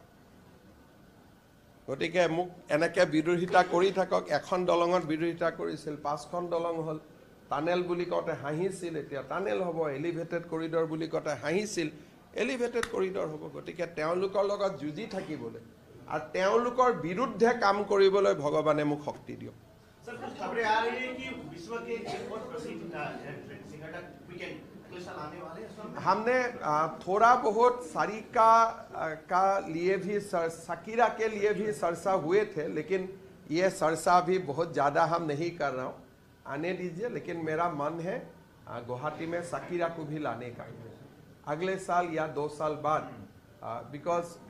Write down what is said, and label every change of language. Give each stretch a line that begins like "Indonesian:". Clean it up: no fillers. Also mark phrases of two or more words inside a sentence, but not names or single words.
Assamese: গতিকে মোক এনেকৈ বিৰোধিতা কৰি থাকক এখন দলঙত বিৰোধিতা কৰিছিল 5খন দলং হ'ল টানেল বুলি কওঁতে হাঁহিছিল এতিয়া টানেল হ'ব
English: elevated corridor
Assamese: বুলি কওঁতে হাঁহিছিল
English: elevated corridor
Assamese: হ'ব গতিকে তেওঁলোকৰ লগত যুঁজি থাকিবলৈ আৰু তেওঁলোকৰ বিৰুদ্ধে কাম কৰিবলৈ ভগৱানে মোক শক্তি দিয়ক
Hindi: सर कुछ खबरें आ रही हैं कि विश्व के एक बहुत प्रसिद्ध सिंगर वीकेंड साल आने वाले हैं हमने थोड़ा बहुत सारिका का लिए भी शकीरा के लिए भी चर्चा हुए थे लेकिन ये चर्चा भी बहुत ज़्यादा हम नहीं कर रहा हूँ आने दीजिए लेकिन मेरा मन है गुवाहाटी में शकीरा को भी लाने का अगले साल या 2 साल बाद बिकॉज